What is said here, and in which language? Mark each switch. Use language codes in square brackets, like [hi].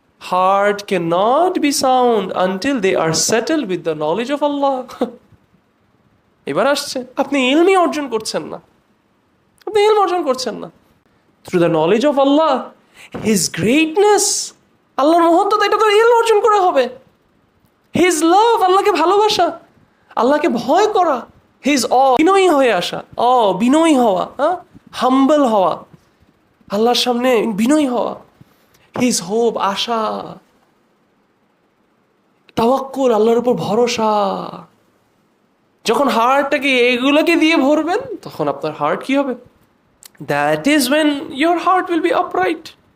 [en] Heart cannot be sound until they are settled with the knowledge of Allah. [bn] এবার আসছে, আপনি ইলমই অর্জন করছেন না, আপনি ইলম অর্জন করছেন না। [en] Through the knowledge of Allah, His greatness, [bn] আল্লাহর মহত্ত্ব, এটা তো ইলম অর্জন করা হবে। [en] His love, [bn] আল্লাহকে ভালোবাসা, আল্লাহকে ভয় করা, [en] His awe, [bn] বিনয়ী হয়ে আসা, বিনয়ী হওয়া, হাম্বল হওয়া, আল্লাহর সামনে বিনয়ী হওয়া। [en] His hope, [bn] আশা, তাওয়াক্কুল, আল্লাহর উপর ভরসা। যখন হার্টটাকে এগুলোকে দিয়ে ভরবেন তখন আপনার হার্ট কি হবে? [en] That is when your heart will be upright.